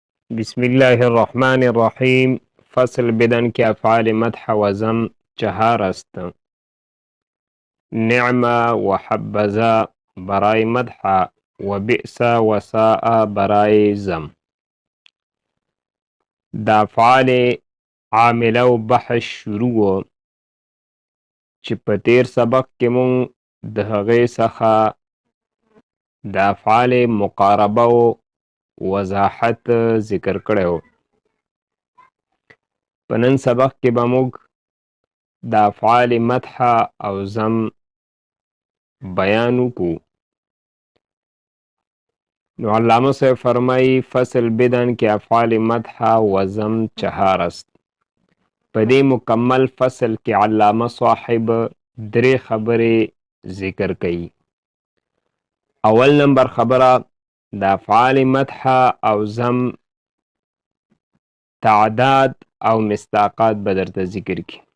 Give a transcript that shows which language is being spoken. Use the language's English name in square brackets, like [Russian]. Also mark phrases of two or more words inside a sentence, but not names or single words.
[Arabic] بسم الله الرحمن الرحیم. [Persian] فصل بدن که افعال مدح و ضم چهار است. نعم و حبذا برای مدح و بئس و ساء برای ضم. [Pashto] د افعال عامله و بحث شروع چې په تیر سبق کې مونږ د هغې څخه د افعال مقاربه و وضاحت ذکر کړی و. په نن سبق کې به موږ د افعال مدح او ضم بیان وکړو. نو علامه صاحب فرمایي [Persian] فصل بدن [Pashto] کې [Persian] افعال مدح و ضم چهار است. [Pashto] په دې مکمل فصل کې علامه صاحب درې خبرې ذکر کوي. اول نمبر خبره د افعال مدح او ضم تعداد او مصداقات به درته ذکر کی.